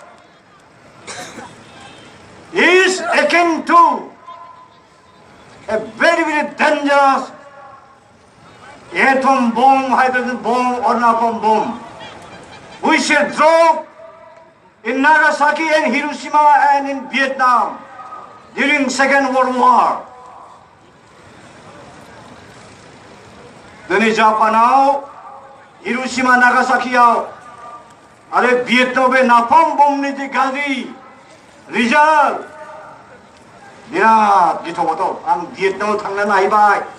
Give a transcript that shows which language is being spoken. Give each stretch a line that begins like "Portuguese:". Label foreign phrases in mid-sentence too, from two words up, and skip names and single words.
English: is akin to a very dangerous atom bomb, hydrogen bomb or napalm bomb which was dropped in Nagasaki and Hiroshima and in Vietnam during Second World War.
Bodo: दिनै जापानाव हिरोशिमा नागासाकियाव आरो भियेटनामाव बे नाफाम बमनि जे गाज्रि रिजाल्ट बिराद गिथाव आं भियेटनामाव थांना नायबाय